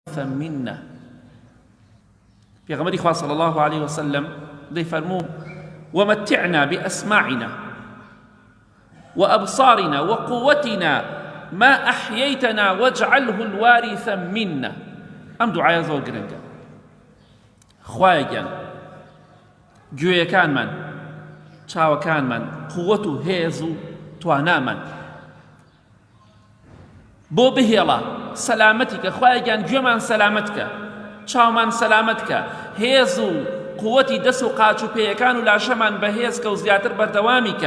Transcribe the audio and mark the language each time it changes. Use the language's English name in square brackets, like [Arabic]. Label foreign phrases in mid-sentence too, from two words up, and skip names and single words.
[Arabic] الوارث منا. [Central Kurdish] پێغەمبەری خوا [Arabic] صلی الله عليه وسلم [Central Kurdish] دەیفەرموو [Arabic] ومتعنا بأسماعنا وأبصارنا وقوتنا ما أحييتنا واجعله الوارث منا. [Central Kurdish] ئەم دوعایە زۆر گرنگە. خوایە گیان گوێیەکانمان، چاوەکانمان، قووەت و هێز و توانامان بۆ بهێڵە سەلامەتی کە، خوایە گیان گوێمان سەلامەت کە، چاومان سەلامەت کە، هێز و قووەتی دەست و قاچ و پێیەکان و لاشەمان بەهێز کە و زیاتر بەردەوامی کە.